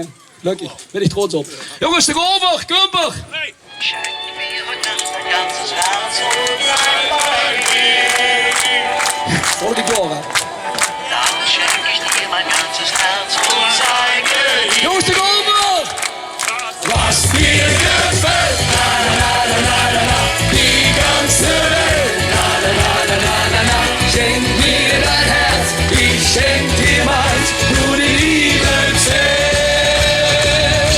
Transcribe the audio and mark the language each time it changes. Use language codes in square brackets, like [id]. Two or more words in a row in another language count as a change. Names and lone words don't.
[nl] Gelukkig, ben ik trots op. Jongens, erover, Kumper! Hey. Hoor ik door, hè? Jongens, erover! [de] Was dir gefällt, die ganze Welt, schenk mir dein Herz, ich schenk dir meins, nur die Liebe zählt.